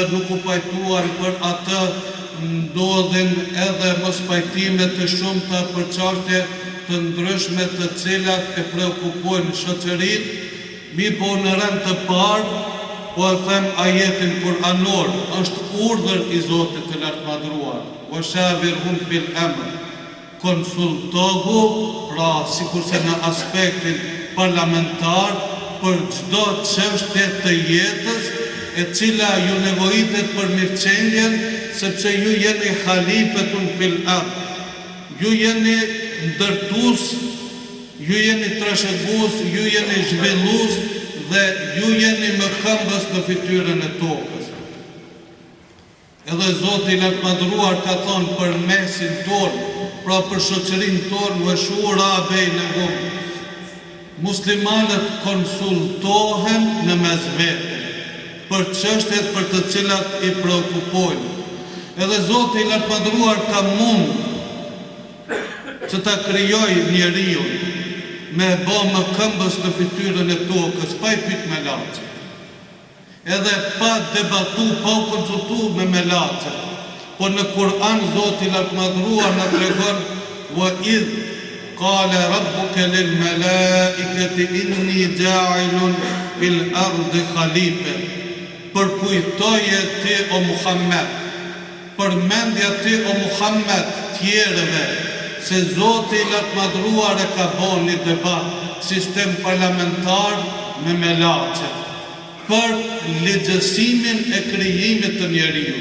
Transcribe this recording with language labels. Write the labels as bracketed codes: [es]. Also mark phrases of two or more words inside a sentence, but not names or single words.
[sq] nuk u pajtuan për atë, ndodhin edhe mos pajtime të shumta për çështje të ndryshme të cilat e preokupojnë shoqërinë, mirëpo në rend të parë, po e them ajetin kuranor, është urdhër i Zotit të lartëmadhëruar, [ar] وشاورهم في الأمر, [sq] konsultohu, pra sikurse në aspektin parlamentar, për çdo çështje të jetës, e cila ju nevojitet për mirëqendjen, sepse ju jeni [ar] خليفة في الأرض, [sq] ju jeni ndërtues, ju jeni trashëgues, ju jeni zhvillues dhe ju jeni më këmbës në fytyrën e tokës. Edhe Zoti i lartëmadhëruar ka thonë për mesin tonë, pra për shoqërinë tonë, [ar] وشورى بينهم, [sq] muslimanët konsultohen në mes vete për çështjet për të cilat i preokupojnë. Edhe Zoti i lartëmadhëruar ka mund që ta krijojë njeriu me bë më këmbës në fytyrën e tokës, pa i pyet me laçe. Edhe pa debatu, pa u konsultu me melaçe. Po në Kur'an Zoti i lartëmadhëruar na tregon [ar] وإذ قال ربك للملائكة إني جاعل في الأرض خليفة. [sq] Përkujtoje ti o Muhammed, përmendja ti o Muhammed tjerëve, se Zoti i lartëmadhëruar e ka bën një debat, sistem parlamentar me melaçe, për ligjësimin e krijimit të njeriu.